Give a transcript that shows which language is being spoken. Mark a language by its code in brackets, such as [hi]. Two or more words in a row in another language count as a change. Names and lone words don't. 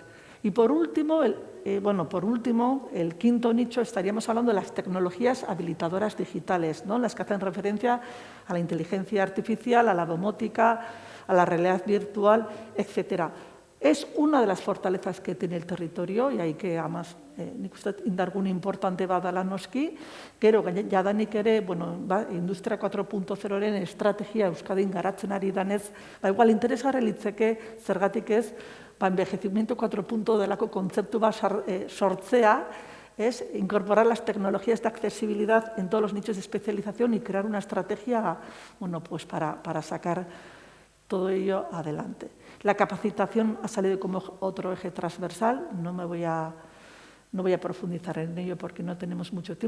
[es] Y por último, el quinto nicho, estaríamos hablando de las tecnologías habilitadoras digitales, ¿no? Las que hacen referencia a la inteligencia artificial, a la domótica, a la realidad virtual, etcétera. Es una de las fortalezas que tiene el territorio y hay que además [eu] nik uste indargun importante badala noski, gero, jadanik ere, Industria 4.0-ren estrategia Euskadin garatzen ari danez, igual interesgarri litzeke, zergatik ez, envejecimiento 4.0 delako kontzeptu bat sortzea, [es] es incorporar las tecnologías de accesibilidad en todos los nichos de especialización y crear una estrategia, para sacar todo ello adelante. La capacitación ha salido como otro eje transversal, no voy a profundizar en ello porque no tenemos mucho tiempo.